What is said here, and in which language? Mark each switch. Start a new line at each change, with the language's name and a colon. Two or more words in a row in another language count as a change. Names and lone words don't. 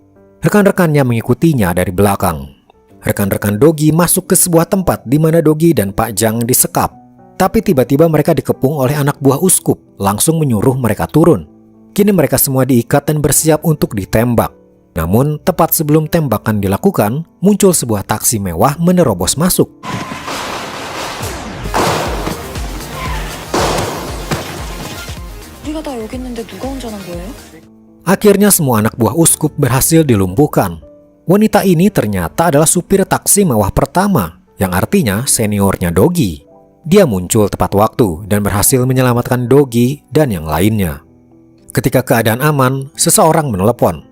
Indonesian: Rekan-rekannya mengikutinya dari belakang. Rekan-rekan Dogi masuk ke sebuah tempat di mana Dogi dan Pak Jang disekap. Tapi tiba-tiba mereka dikepung oleh anak buah uskup, langsung menyuruh mereka turun. Kini mereka semua diikat dan bersiap untuk ditembak. Namun, tepat sebelum tembakan dilakukan, muncul sebuah taksi mewah menerobos masuk.
Korean: 우리가 다 여기 있는데 누가 운전한 거예요?
Indonesian: Akhirnya semua anak buah uskup berhasil dilumpuhkan. Wanita ini ternyata adalah supir taksi mewah pertama, yang artinya seniornya Dogi. Dia muncul tepat waktu dan berhasil menyelamatkan Dogi dan yang lainnya. Ketika keadaan aman, seseorang menelepon.